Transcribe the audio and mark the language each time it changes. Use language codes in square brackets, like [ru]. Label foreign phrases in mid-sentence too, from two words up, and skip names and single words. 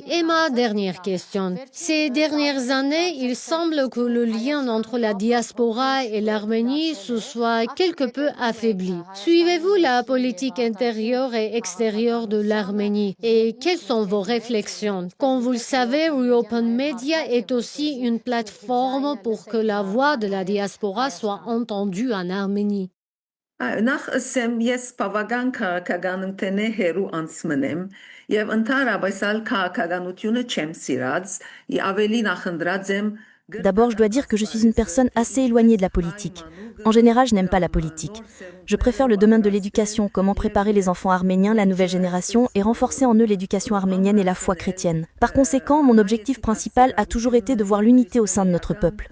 [fr] Et ma dernière question. Ces dernières années, il semble que le lien entre la diaspora et l'Arménie se soit quelque peu affaibli. Suivez-vous la politique intérieure et extérieure de l'Arménie et quelles sont vos réflexions? Comme vous le savez, Reopen Media est aussi une plateforme pour que la voix de la diaspora soit entendue en Arménie. [hy] Նախ ասեմ ես բավական քաղաքականությունն հերու անցմն եմ եւ ընդհանրապես քաղաքականությունը չեմ սիրած եւ ավելի նախընտրած եմ. [fr] D'abord, je dois dire que je suis une personne assez éloignée de la politique. En général, je n'aime pas la politique. Je préfère le domaine de l'éducation, comment préparer les enfants arméniens, la nouvelle génération, et renforcer en eux l'éducation arménienne et la foi chrétienne. Par conséquent, mon objectif principal a toujours été de voir l'unité au sein de notre peuple.